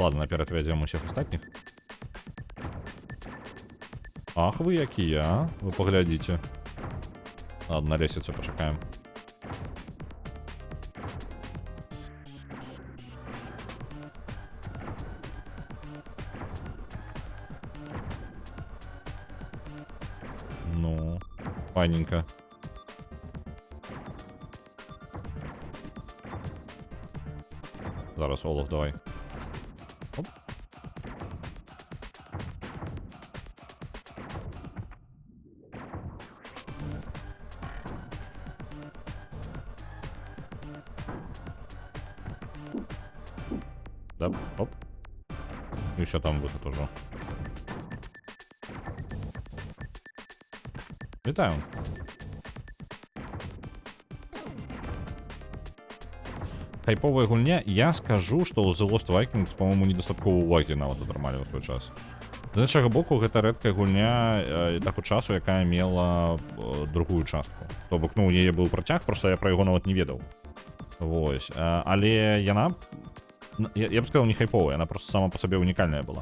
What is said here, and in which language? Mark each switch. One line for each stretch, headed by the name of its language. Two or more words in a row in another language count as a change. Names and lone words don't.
Russian: Ладно, наперед ведем всех остальных. Ах, вы какие, а? Вы поглядите. Ладно, на лестнице почекаем. Ну, файненько.
Belarusian: Зараз, Олаф, давай. Оп. Да, оп.
Russian: И еще там будет тоже.
Belarusian: Вітаю. хайповая гульня, я скажу, што ў The Lost Vikings,
Russian: по-моему,
Belarusian: недастаткова увагі нават атрымалі ў свой час. З іншага боку, гэта рэдкая гульня таго часу, якая мела другую частку. То бок, ну, у яе быў працяг, проста я пра яго нават не ведаў. Вось. Але яна, я б сказаў, не хайповая, яна просто сама па сабе унікальная была.